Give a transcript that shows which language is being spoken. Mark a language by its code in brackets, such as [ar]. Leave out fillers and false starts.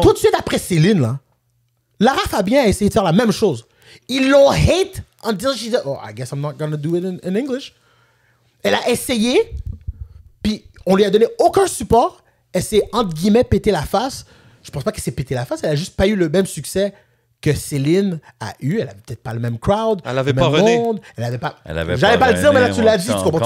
[fr] Tout de suite après Céline, là, Lara Fabian a essayé de faire la même chose. Ils l'ont [en] hate until she said, oh, I guess I'm not gonna do it in English. [fr] Elle a essayé, puis on lui a donné aucun support. Elle s'est, entre guillemets, pété la face. Je pense pas qu'elle s'est pété la face. Elle a juste pas eu le même succès que Céline a eu. Elle avait peut-être pas le même crowd. Elle avait pas René. Elle avait pas... J'allais pas le dire, mais là, tu l'as dit. Tu comprends?